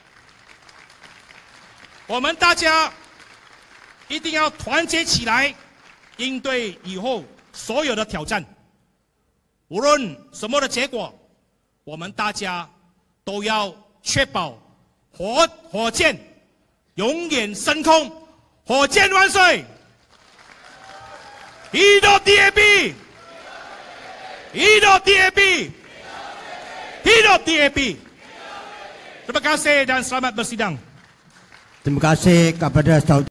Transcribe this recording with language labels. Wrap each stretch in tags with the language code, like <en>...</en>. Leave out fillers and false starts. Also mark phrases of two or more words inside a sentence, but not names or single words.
<zh>我们大家一定要团结起来，应对以后所有的挑战。无论什么的结果，我们大家都要确保火箭永远升空。火箭万岁 ！</zh> <ms>Hidup DAP！ Hidup DAP! Hidup DAP! Terima kasih dan selamat bersidang. Terima kasih kepada saudara</ms>